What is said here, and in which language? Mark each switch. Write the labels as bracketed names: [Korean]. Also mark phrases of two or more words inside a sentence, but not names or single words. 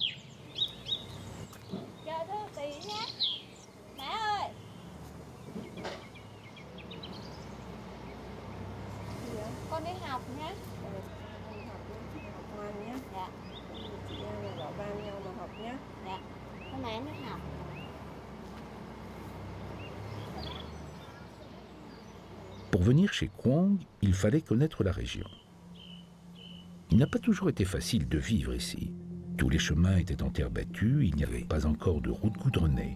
[Vietnamese] Chờ Thư tí nhé. Mẹ ơi. Con đi học nhé. Học ngoan nhé. Dạ. Chị em là bảo ban nhau mà học nhé. Dạ. Hôm nay em đi học. [French] Pour venir chez Quang, il fallait connaître la région. Il n'a pas toujours été facile de vivre ici. Tous les chemins étaient en terre battue, il n'y avait pas encore de route goudronnée.